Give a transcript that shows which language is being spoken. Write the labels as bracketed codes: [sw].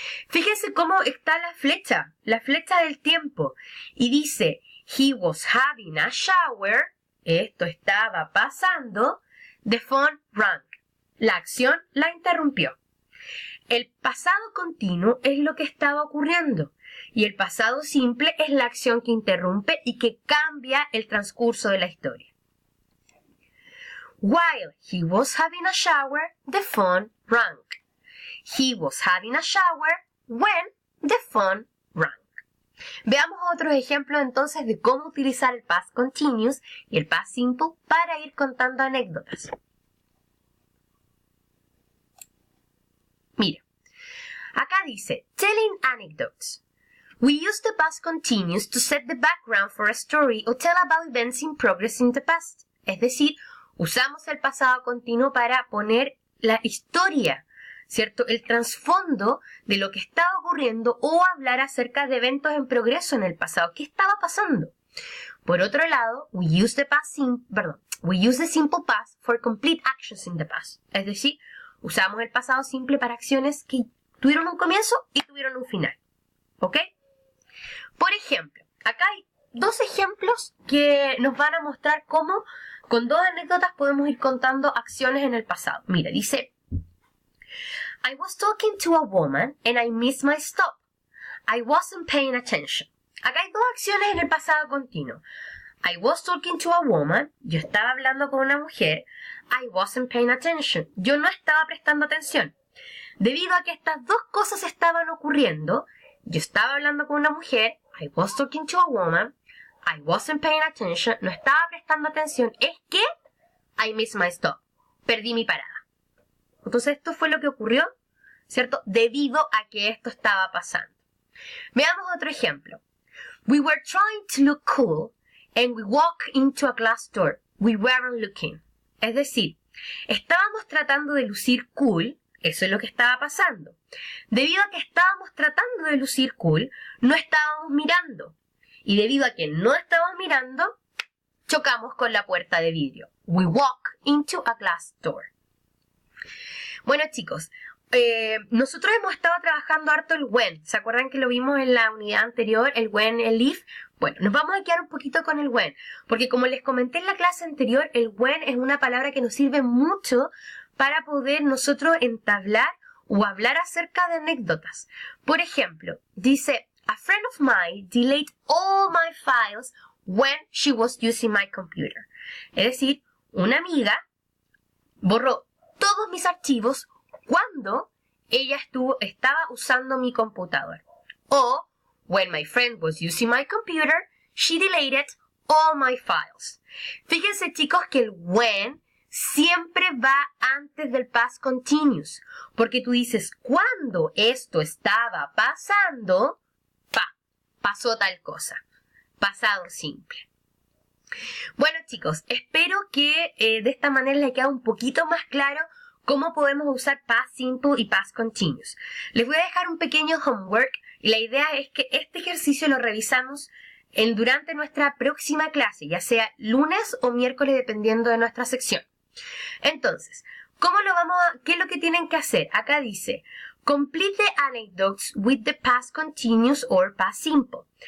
[es] Fíjense cómo está la flecha del tiempo, y dice, [en] he was having a shower, [es] esto estaba pasando, [en] the phone rang, [es] la acción la interrumpió. El pasado continuo es lo que estaba ocurriendo y el pasado simple es la acción que interrumpe y que cambia el transcurso de la historia. [en] While he was having a shower, the phone rang. He was having a shower when the phone rang. [es] Veamos otros ejemplos entonces de cómo utilizar el past continuous y el past simple para ir contando anécdotas. Mira, acá dice, [en] telling anecdotes. We use the past continuous to set the background for a story or tell about events in progress in the past. [es] Es decir, usamos el pasado continuo para poner la historia, ¿cierto? El trasfondo de lo que estaba ocurriendo o hablar acerca de eventos en progreso en el pasado. ¿Qué estaba pasando? Por otro lado, [en] we use the simple past for complete actions in the past. [es] Es decir, usamos el pasado simple para acciones que tuvieron un comienzo y tuvieron un final. ¿Ok? Por ejemplo, acá hay dos ejemplos que nos van a mostrar cómo con dos anécdotas podemos ir contando acciones en el pasado. Mira, dice, [en] I was talking to a woman and I missed my stop. I wasn't paying attention. [es] Acá hay dos acciones en el pasado continuo. [en] I was talking to a woman. [es] Yo estaba hablando con una mujer. [en] I wasn't paying attention. [es] Yo no estaba prestando atención. Debido a que estas dos cosas estaban ocurriendo, yo estaba hablando con una mujer. [en] I was talking to a woman. I wasn't paying attention. [es] No estaba prestando atención. Es que [en] I missed my stop. [es] Perdí mi parada. Entonces esto fue lo que ocurrió, ¿cierto? Debido a que esto estaba pasando. Veamos otro ejemplo. [en] We were trying to look cool and we walked into a glass door. We weren't looking. [es] Es decir, estábamos tratando de lucir cool, eso es lo que estaba pasando. Debido a que estábamos tratando de lucir cool, no estábamos mirando. Y debido a que no estábamos mirando, chocamos con la puerta de vidrio. [en] We walk into a glass door. [es] Bueno, chicos, nosotros hemos estado trabajando harto el when. ¿Se acuerdan que lo vimos en la unidad anterior? El when, el if. Bueno, nos vamos a quedar un poquito con el when. Porque como les comenté en la clase anterior, el when es una palabra que nos sirve mucho para poder nosotros entablar o hablar acerca de anécdotas. Por ejemplo, dice, [en] a friend of mine deleted all my files when she was using my computer. [es] Es decir, una amiga borró todos mis archivos cuando ella estaba usando mi computador. [en] O, when my friend was using my computer, she deleted all my files. [es] Fíjense, chicos, que el when siempre va antes del past continuous, porque tú dices, cuando esto estaba pasando, pasó tal cosa. Pasado simple. Bueno, chicos, espero que de esta manera les quede un poquito más claro cómo podemos usar past simple y past continuous. Les voy a dejar un pequeño homework y la idea es que este ejercicio lo revisamos durante nuestra próxima clase, ya sea lunes o miércoles dependiendo de nuestra sección. Entonces, ¿qué es lo que tienen que hacer? Acá dice, [en] complete the anecdotes with the past continuous or past simple.